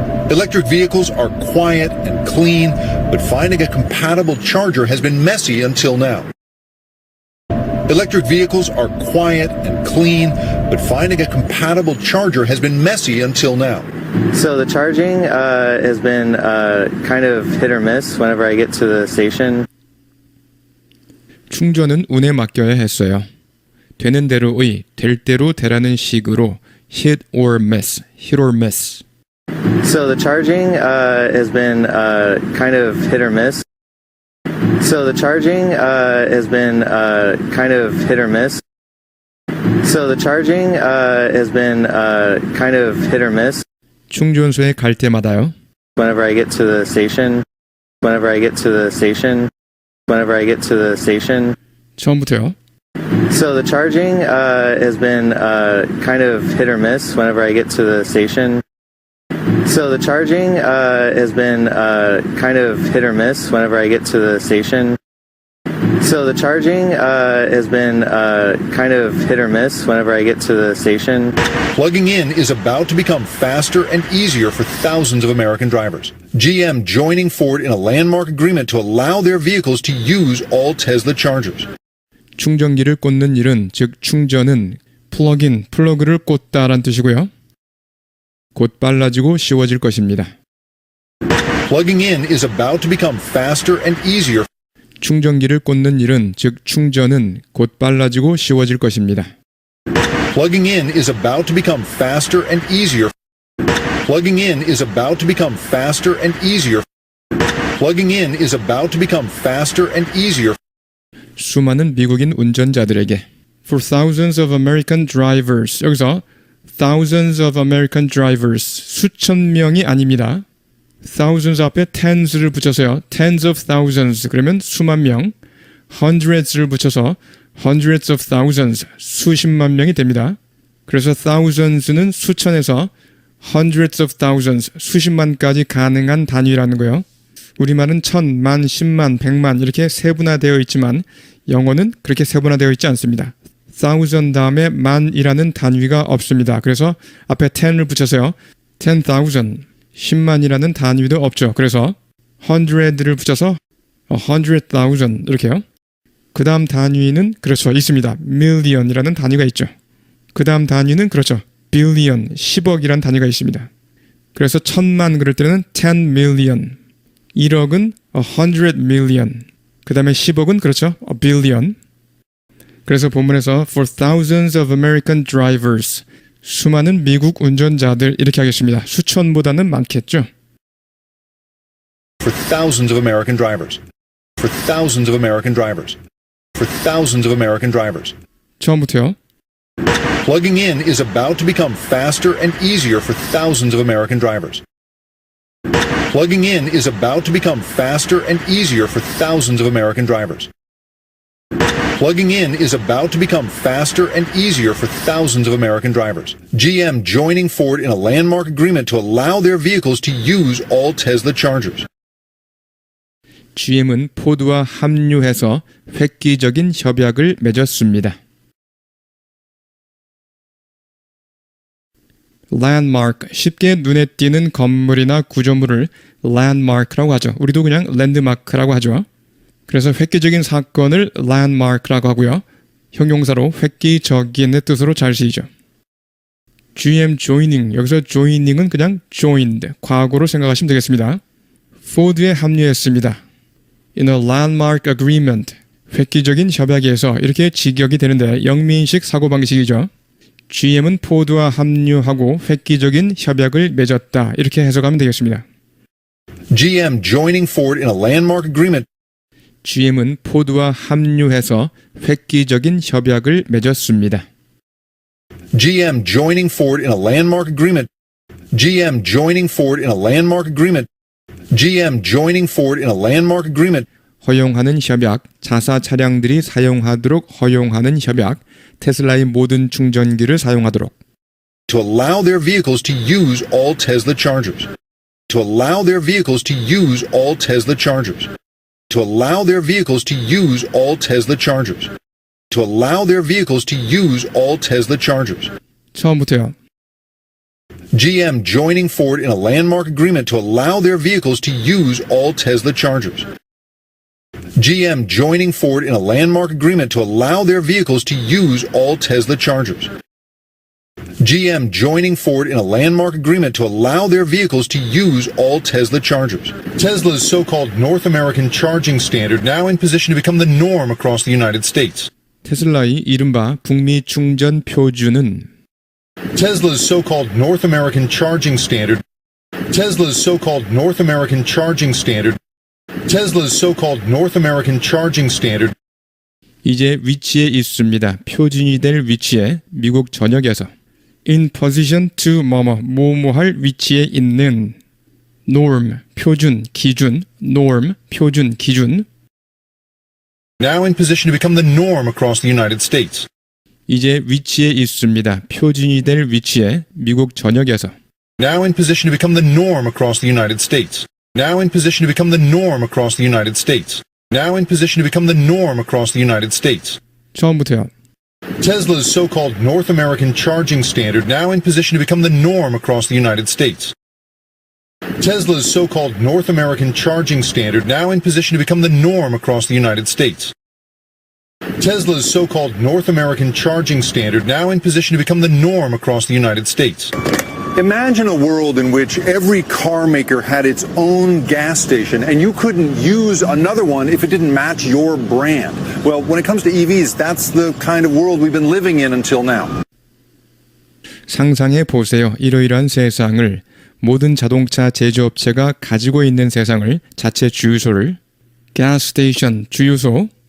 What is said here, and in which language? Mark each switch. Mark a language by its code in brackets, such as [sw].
[en] Electric vehicles are quiet and clean, but finding a compatible charger has been messy until now. Electric vehicles are quiet and clean, but finding a compatible charger has been messy until now. So the charging has been kind of hit or miss whenever I get to the station. [ko] 충전은 운에 맡겨야 했어요. 되는 대로의, 될 대로 되라는 식으로 [en] hit or miss, hit or miss. So the charging has been kind of hit or miss. So the charging has been kind of hit or miss. So the charging has been kind of hit or miss. [ko] 충전소에 갈 때마다요. [en] Whenever I get to the station. Whenever I get to the station. Whenever I get to the station. [ko] 처음부터요. [en] So the charging has been kind of hit or miss whenever I get to the station. So the charging has been kind of hit or miss whenever I get to the station. So the charging has been kind of hit or miss whenever I get to the station. Plugging in is about to become faster and easier for thousands of American drivers. GM joining Ford in a landmark agreement to allow their vehicles to use all Tesla chargers. [ko] 충전기를 꽂는 일은, 즉 충전은 플러그인, 플러그를 꽂다란 뜻이고요. 곧 빨라지고 쉬워질 것입니다. [en] Plugging in is about to become faster and easier. [ko] 충전기를 꽂는 일은, 즉 충전은 곧 빨라지고 쉬워질 것입니다. [en] Plugging in is about to become faster and easier. Plugging in is about to become faster and easier. Plugging in is about to become faster and easier. [ko] 수많은 미국인 운전자들에게 [en] For thousands of American drivers. [ko] 여기서 [en] thousands of American drivers, [ko] 수천 명이 아닙니다. thousands 앞에 tens를 붙여서요. [en] tens of thousands [ko] 그러면 수만 명, hundreds를 붙여서 [en] hundreds of thousands, [ko] 수십만 명이 됩니다. 그래서 thousands는 수천에서 [en] hundreds of thousands, [ko] 수십만까지 가능한 단위라는 거예요. 우리말은 천, 만, 십만, 백만 이렇게 세분화되어 있지만 영어는 그렇게 세분화되어 있지 않습니다. thousand 다음에 만이라는 단위가 없습니다. 그래서 앞에 ten을 붙여서요. 10,000, 10만이라는 단위도 없죠. 그래서 hundred를 붙여서 100,000 이렇게요. 그 다음 단위는 그렇죠. 있습니다. million이라는 단위가 있죠. 그 다음 단위는 그렇죠. billion, 10억이라는 단위가 있습니다. 그래서 1000만 그럴 때는 10 million, 1억은 100 million, 그 다음에 10억은 그렇죠. a billion. 그래서 본문에서 [en] for thousands of American drivers, [ko] 수많은 미국 운전자들 이렇게 하겠습니다. 수천보다는 많겠죠. [en] For thousands of American drivers. For thousands of American drivers. For thousands of American drivers. [ko] 처음부터요. [en] Plugging in is about to become faster and easier for thousands of American drivers. Plugging in is about to become faster and easier for thousands of American drivers. Plugging in is about to become faster and easier for thousands of American drivers. GM joining Ford in a landmark agreement to allow their vehicles to use all Tesla chargers. [ko] GM은 포드와 합류해서 획기적인 협약을 맺었습니다. landmark, 쉽게 눈에 띄는 건물이나 구조물을 landmark라고 하죠. 우리도 그냥 랜드마크라고 하죠. 그래서 획기적인 사건을 landmark라고 하고요. 형용사로 획기적인의 뜻으로 잘 쓰이죠. GM joining, 여기서 joining은 그냥 joined, 과거로 생각하시면 되겠습니다. 포드에 합류했습니다. [en] In a landmark agreement, [ko] 획기적인 협약에서 이렇게 직역이 되는데 영미인식 사고방식이죠. GM은 포드와 합류하고 획기적인 협약을 맺었다. 이렇게 해석하면 되겠습니다. [en] GM joining Ford in a landmark agreement. [ko] GM은 포드와 합류해서 획기적인 협약을 맺었습니다. [en] GM joining Ford in a landmark agreement. GM joining Ford in a landmark agreement. GM joining Ford in a landmark agreement. [ko] 허용하는 협약, 자사 차량들이 사용하도록 허용하는 협약, 테슬라의 모든 충전기를 사용하도록. [en] To allow their vehicles to use all Tesla chargers. To allow their vehicles to use all Tesla chargers. To allow their vehicles to use all Tesla chargers. To allow their vehicles to use all Tesla chargers. [ko] 처음부터요. [en] GM joining Ford in a landmark agreement to allow their vehicles to use all Tesla chargers. GM joining Ford in a landmark agreement to allow their vehicles to use all Tesla chargers. GM joining Ford in a landmark agreement to allow their vehicles to use all Tesla chargers. Tesla's so-called North American charging standard now in position to become the norm across the United States. [ko] 테슬라의 이른바 북미 충전 표준은 [en] Tesla's so-called North American charging standard. Tesla's so-called North American charging standard. Tesla's so-called North American charging standard. [ko] 이제 위치에 있습니다. 표준이 될 위치에 미국 전역에서 [en] in position to [ko] 뭐뭐할 위치에 있는 norm, 표준, 기준, norm, 표준, 기준. [en] Now in position to become the norm across the United States. [ko] 이제 위치에 있습니다. 표준이 될 위치에 미국 전역에서 [en] Now in position to become the norm across the United States. Now in position to become the norm across the United States. Now in position to become the norm across the United States. [ko] 처음부터요. [en] Tesla's so-called North American charging standard now in position to become the norm across the United States. Tesla's so-called North American charging standard now in position to become the norm across the United States. Tesla's so-called North American charging standard now in position to become the norm across the United States. Imagine a world in which every car maker had its own gas station and you couldn't use another one if it didn't match your brand. Well, when it comes to EVs, that's the kind of world we've been living in until now. [ko] 상상해 보세요. 이러이러한 세상을 모든 자동차 제조업체가 가지고 있는 세상을 자체 주유소를 gas station 주유소